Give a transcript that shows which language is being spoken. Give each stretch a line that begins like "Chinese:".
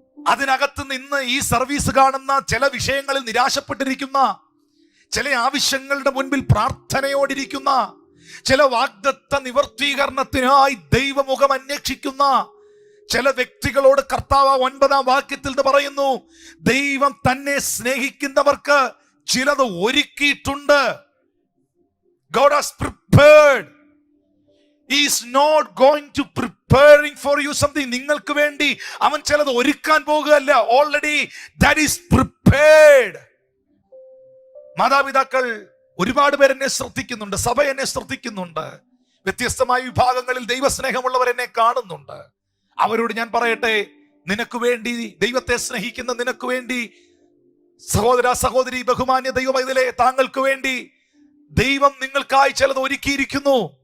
Malayalam: അതിനകത്ത് നിന്ന് ഈ സർവീസ് കാണുന്ന ചില വിഷയങ്ങളിൽ നിരാശപ്പെട്ടിരിക്കുന്ന, ചില ആവശ്യങ്ങളുടെ മുൻപിൽ പ്രാർത്ഥനയോടിരിക്കുന്ന, ചില വാഗ്ദത്ത നിവർത്തീകരണത്തിനായി ദൈവമുഖം അന്വേഷിക്കുന്ന ചില വ്യക്തികളോട് കർത്താവ് 9-ാം വാക്യത്തിൽ പറയുന്നു, ദൈവം തന്നെ സ്നേഹിക്കുന്നവർക്ക് ചിലത് ഒരുക്കിയിട്ടുണ്ട്.
English: God has prepared. He is not going to preparing for you something.
Malayalam: നിങ്ങൾക്ക് വേണ്ടി അവൻ ചിലത് ഒരുക്കാൻ പോകുകയല്ല.
English: Already that is prepared.
Malayalam: മാതാപിതാക്കൾ ഒരുപാട് പേർ എന്നെ ശ്രദ്ധിക്കുന്നുണ്ട്, സഭ എന്നെ ശ്രദ്ധിക്കുന്നുണ്ട്, വ്യത്യസ്തമായ വിഭാഗങ്ങളിൽ ദൈവസ്നേഹമുള്ളവർ എന്നെ കാണുന്നുണ്ട്. അവരോട് ഞാൻ പറയട്ടെ, നിനക്ക് വേണ്ടി, ദൈവത്തെ സ്നേഹിക്കുന്ന നിനക്ക് വേണ്ടി, സഹോദര സഹോദരി, ബഹുമാന്യ ദൈവമൈതലേ, താങ്കൾക്ക് വേണ്ടി ദൈവം നിങ്ങൾക്കായി ചിലത് ഒരുക്കിയിരിക്കുന്നു.